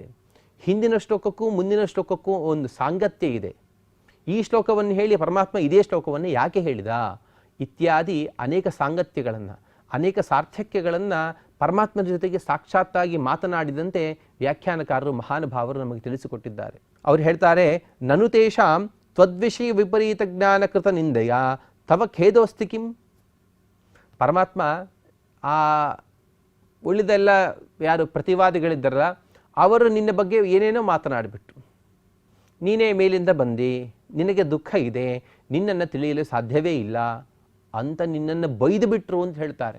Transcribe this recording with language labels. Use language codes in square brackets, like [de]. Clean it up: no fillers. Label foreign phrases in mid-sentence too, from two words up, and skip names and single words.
[kn] ಹಿಂದಿನ ಶ್ಲೋಕಕ್ಕೂ ಮುಂದಿನ ಶ್ಲೋಕಕ್ಕೂ ಒಂದು ಸಾಂಗತ್ಯ ಇದೆ. ಈ ಶ್ಲೋಕವನ್ನು ಹೇಳಿ ಪರಮಾತ್ಮ ಇದೇ ಶ್ಲೋಕವನ್ನು ಯಾಕೆ ಹೇಳಿದ ಇತ್ಯಾದಿ ಅನೇಕ ಸಾಂಗತ್ಯಗಳನ್ನು, ಅನೇಕ ಸಾರ್ಥಕ್ಯಗಳನ್ನು ಪರಮಾತ್ಮನ ಜೊತೆಗೆ ಸಾಕ್ಷಾತ್ತಾಗಿ ಮಾತನಾಡಿದಂತೆ ವ್ಯಾಖ್ಯಾನಕಾರರು ಮಹಾನುಭಾವರು ನಮಗೆ ತಿಳಿಸಿಕೊಟ್ಟಿದ್ದಾರೆ. ಅವರು ಹೇಳ್ತಾರೆ, [sa] ನನು ತೇಷಾಂ ತ್ವದ್ವಿಷಯ ವಿಪರೀತ ಜ್ಞಾನಕೃತ ನಿಂದೆಯ ತವ ಖೇದೋಸ್ತಿ ಕಿಂ. [kn] ಪರಮಾತ್ಮ ಆ ಉಳಿದೆಲ್ಲ ಯಾರು ಪ್ರತಿವಾದಿಗಳಿದ್ದಾರಲ್ಲ ಅವರು ನಿನ್ನ ಬಗ್ಗೆ ಏನೇನೋ ಮಾತನಾಡಿಬಿಟ್ರು. ನೀನೇ ಮೇಲಿಂದ ಬಂದು, ನಿನಗೆ ದುಃಖ ಇದೆ, ನಿನ್ನನ್ನು ತಿಳಿಯಲು ಸಾಧ್ಯವೇ ಇಲ್ಲ ಅಂತ ನಿನ್ನನ್ನು ಬೈದು ಬಿಟ್ರು ಅಂತ ಹೇಳ್ತಾರೆ.